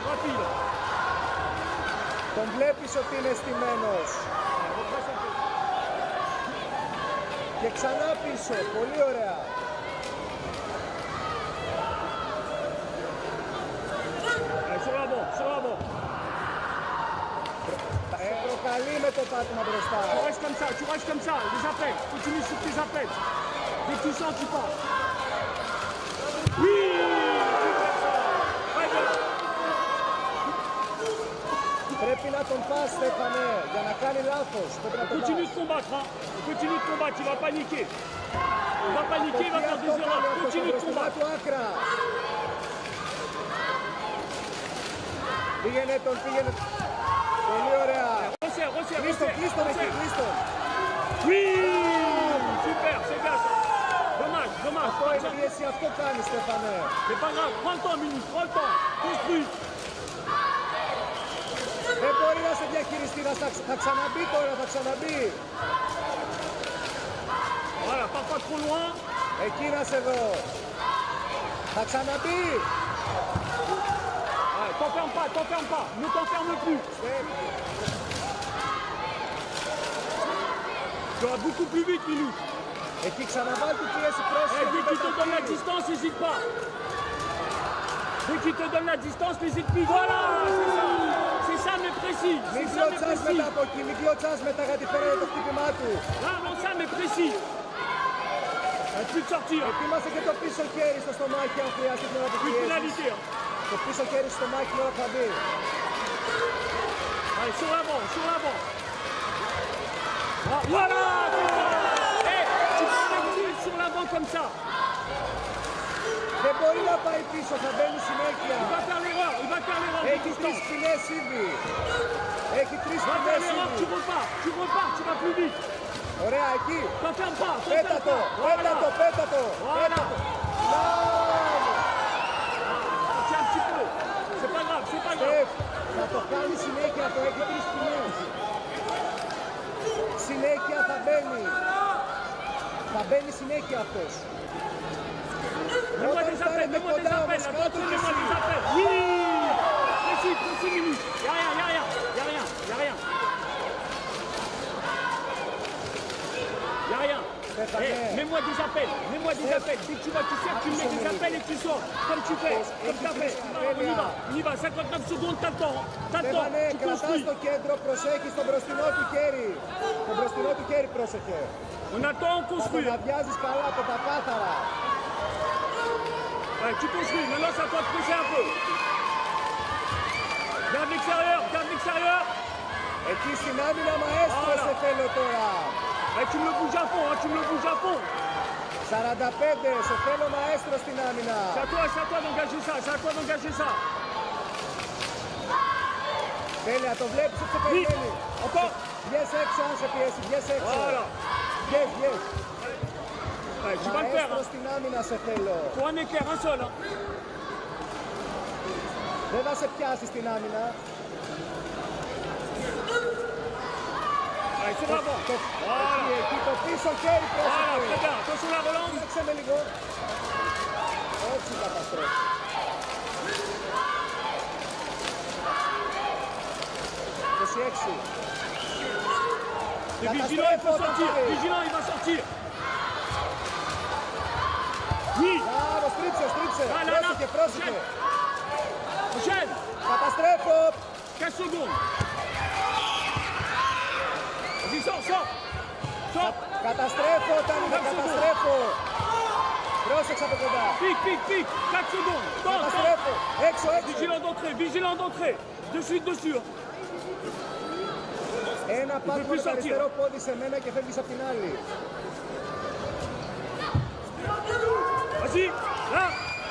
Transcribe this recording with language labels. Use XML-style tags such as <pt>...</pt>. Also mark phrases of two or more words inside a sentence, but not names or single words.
<fr>là.</fr> <el>Τον βλέπεις ότι είναι στημένος. Και ξανά πίσω, πολύ ωραία.</el> <fr>Sur l'avant, sur l'avant.</fr> <el>Προκαλεί με το πάτημα μπροστά.</el> <fr>Tu restes comme ça, les appels. Continue sur tes appels. Dès que tu sens, tu pars. Oui!</fr> <el>Πρέπει να τον πας, Στέφανε, για να κάνει λάθος.</el> <fr>Continue de combattre, hein. Continue de combattre, il va paniquer. Il va paniquer, il va faire des erreurs. Continue de combattre.</fr> <el>Πήγαινε τον, πήγαινε. Πολύ ωραία.</el> <fr>Resserre.</fr> <el>Κλείστον εκεί, κλείστον.</el> <fr>Oui! Super, c'est bien ça. Dommage.</fr> <el>Αυτό είναι πίεση, αυτό κάνει, Στέφανε.</el> <fr>C'est pas grave, prends le temps, Minus, prends le temps. Construis.</fr> <el>Δεν μπορεί να σε διαχειριστεί, θα ξαναμπεί τώρα, θα ξαναμπεί.</el> <fr>Voilà, pars pas trop loin.</fr> <el>Εκεί να σε δω. Θα ξαναμπεί.</el> <fr>T'enferme pas, ne t'enferme plus. Tu vas beaucoup plus vite, Minus.</fr> <el>Εκεί ξαναβάλει την πίεση πρόσφυγε.</el> <fr>Dès qu'il te donne la distance, n'hésite pas. Dès qu'il te donne la distance, n'hésite plus. Voilà, c'est ça. C'est ça, mais précis.</fr> <el>Μην</el> <fr>C'est ça, mais</fr> <el>κλωτσάς μετά</el> <fr>précis.</fr> <el>από εκεί, μην κλωτσάς μετά γιατί φέρανε το χτύπημά του.</el> <fr>Là, non, ça, mais précis. Plus de sortir.</fr> <el>Ετοίμασε και το πίσω χέρι στο στομάχι αν χρειάζεται την ώρα που</el> <fr>Plus de</fr> <el>πιέζεις.</el> <fr>pénalité. Hein.</fr> <el>Το πίσω χέρι στο στομάχι την ώρα που θα μπει.</el> <fr>Allez, sur l'avant, sur l'avant. Ah, voilà, c'est ça. Hey, tu peux partir sur l'avant comme ça.</fr> <el>Δεν μπορεί να πάει πίσω, θα μπαίνει συνέχεια.</el> <fr>Il va faire l'erreur, il va faire l'erreur.</fr> <el>Έχει τρεις σπινές ήδη. Έχει τρεις</el> <fr>Il va faire</fr> <el>σπινές</el> <fr>l'erreur,</fr> <el>ήδη.</el> <fr>tu repars, tu vas plus vite.</fr> <el>Ωραία, εκεί.</el> <fr>T'enferme pas,</fr> <el>Πέτα το, πέτα το, πέτα το.</el> <fr>Voilà.</fr> <el>Μπράβο.</el> <fr>Tiens un petit peu. C'est pas grave, c'est pas grave.</fr> <el>Στεφ, θα το κάνει συνέχεια, το έχει τρεις σπινές. Συνέχεια θα μπαίνει. Θα μπαίνει συνέχεια αυτός.</el> <fr>Mets-moi des appels, mets-moi des appels. Attention, mets-moi des appels. Oui. Précis, minutes. Y'a rien. Hey, mets-moi des appels. Dès que tu vois, tu sers, tu mets des appels et tu sors. Comme tu fais, comme tu as fait. On y va. 59 secondes, t'as le temps.</fr> <el>Στέφανε,</el> <fr>Tu</fr> <el>κρατάς</el> <fr>construis.</fr> <el>το κέντρο, προσέχεις τον μπροστινό του χέρι. Το μπροστινό του χέρι πρόσεχε.</el> <fr>On attend, on</fr> <el>Θα τον</el> <fr>construit.</fr> <el>αδειάζεις καλά από τα κάθαρα.</el> <fr>Ouais, tu construis. Maintenant, ça doit te pousser un peu. Garde l'extérieur.</fr> <el>Εκεί στην άμυνα μαέστρο σε θέλω τώρα.</el> <fr>Tu me le bouges à fond, à fond. 45,</fr> <el>σε θέλω μαέστρο στην άμυνα.</el> <fr>C'est à toi d'engager ça,</fr> <el>Τέλεια, το βλέπεις ότι σε περιμένει.</el> <fr>Encore.</fr> <el>Βγες έξω αν σε πιέσει, βγες έξω.</el> <fr>Voilà.</fr> <el>Βγες.</el> <fr>Ouais, tu vas le faire.</fr> <el>Μαέστρο στην άμυνα σε θέλω.</el> <fr>Faut un éclair, un seul.</fr> <el>Δεν θα σε πιάσει στην άμυνα.</el> <fr>Allez, c'est bravo. Voilà.</fr> <el>Εκεί το πίσω χέρι</el> <fr>Voilà,</fr> <el>πρόσεχε.</el> <fr>très bien. Attention la relance.</fr> <el>Κοίταξε με λίγο. Έτσι καταστρέφει.</el> <fr>C'est vigilant, il peut sortir. Vigilant, il va sortir. Oui.</fr> <el>Μπράβο, στρίψε. Πρόσεχε.</el> <fr>Enchaîne.</fr> <el>Καταστρέφω.</el> <fr>15 secondes. Vas-y, sors.</fr> <el>Καταστρέφω, καταστρέφω. Πρόσεξε από κοντά.</el> <fr>Pique. 4 secondes. Tente.</fr> <el>Καταστρέφω. Έξω.</el> <fr>Vigilant d'entrée. De suite dessus.</fr> <el>Ένα πάτημα με το αριστερό πόδι σε μένα και φεύγεις απ' την άλλη.</el> <fr>Vas-y, là.</fr>